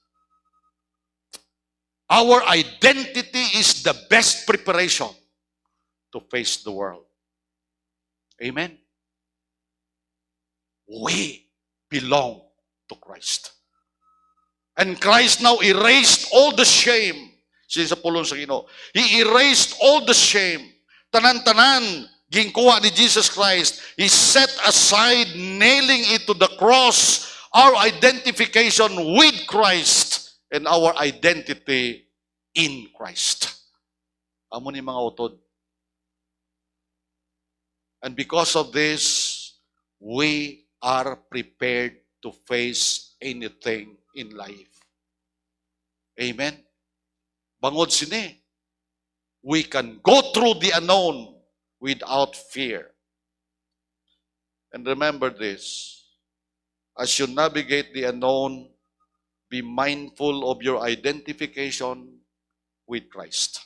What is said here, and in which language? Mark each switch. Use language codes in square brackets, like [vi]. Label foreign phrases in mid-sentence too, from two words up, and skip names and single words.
[en] Our identity is the best preparation to face the world. Amen? We belong to Christ. And Christ now erased all the shame. [hil] Siya sa pulong sa Ginoo. [en] He erased all the shame. [hil] Tanan-tanan, ginkuha ni Jesus Christ. [en] He set aside, nailing it to the cross, our identification with Christ and our identity in Christ. [hil] Amo ni mga utod. [en] And because of this, we are prepared to face anything in life. Amen? [hil] Bangod sini, [en] we can go through the unknown without fear. And remember this, as you navigate the unknown, be mindful of your identification with Christ.